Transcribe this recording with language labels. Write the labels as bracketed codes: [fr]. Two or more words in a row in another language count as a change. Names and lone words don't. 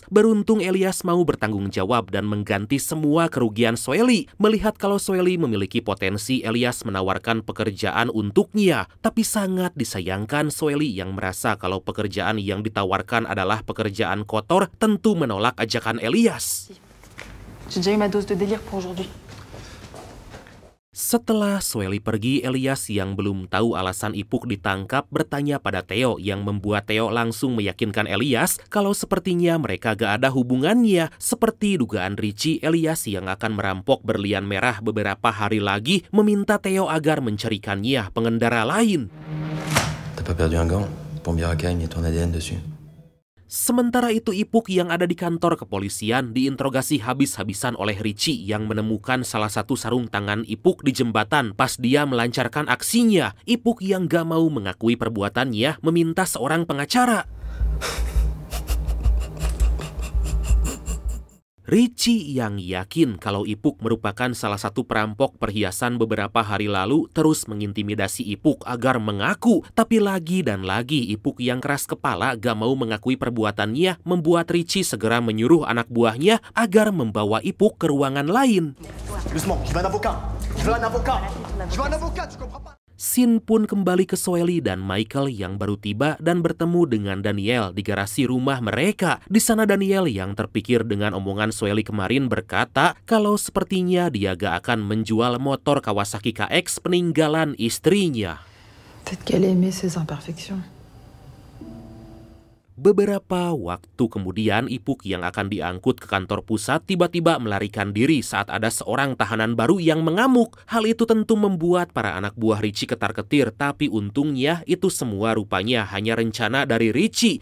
[id] Beruntung Elias mau bertanggung jawab dan mengganti semua kerugian Soeli. Melihat kalau Soeli memiliki potensi, Elias menawarkan pekerjaan untuknya. Tapi sangat disayangkan, Soeli yang merasa kalau pekerjaan yang ditawarkan adalah pekerjaan kotor, tentu menolak ajakan Elias. [fr] J'ai déjà eu ma dose de délire pour aujourd'hui. [id] Setelah Soeli pergi, Elias yang belum tahu alasan Ipuk ditangkap bertanya pada Theo yang membuat Theo langsung meyakinkan Elias kalau sepertinya mereka gak ada hubungannya. Seperti dugaan Richie, Elias yang akan merampok berlian merah beberapa hari lagi meminta Theo agar mencarikannya pengendara lain. [fr] T'as pas perdu un gant? Pour Miracaine, y a ton ADN dessus. [id] Sementara itu Ipuk yang ada di kantor kepolisian diinterogasi habis-habisan oleh Richie yang menemukan salah satu sarung tangan Ipuk di jembatan pas dia melancarkan aksinya. Ipuk yang gak mau mengakui perbuatannya meminta seorang pengacara. Richie yang yakin kalau Ipuk merupakan salah satu perampok perhiasan beberapa hari lalu terus mengintimidasi Ipuk agar mengaku. Tapi lagi dan lagi Ipuk yang keras kepala gak mau mengakui perbuatannya membuat Richie segera menyuruh anak buahnya agar membawa Ipuk ke ruangan lain. [fr] Doucement, je veux un avocat. Je veux un avocat. Je veux un avocat, tu comprends pas? [id] Scene pun kembali ke Soeli dan Michael yang baru tiba dan bertemu dengan Daniel di garasi rumah mereka. Di sana Daniel yang terpikir dengan omongan Soeli kemarin berkata kalau sepertinya dia gak akan menjual motor Kawasaki KX peninggalan istrinya. [fr] Peut-être qu'elle aimait ses imperfections. [id] Beberapa waktu kemudian Ipuk yang akan diangkut ke kantor pusat tiba-tiba melarikan diri saat ada seorang tahanan baru yang mengamuk. Hal itu tentu membuat para anak buah Richie ketar-ketir, tapi untungnya itu semua rupanya hanya rencana dari Richie.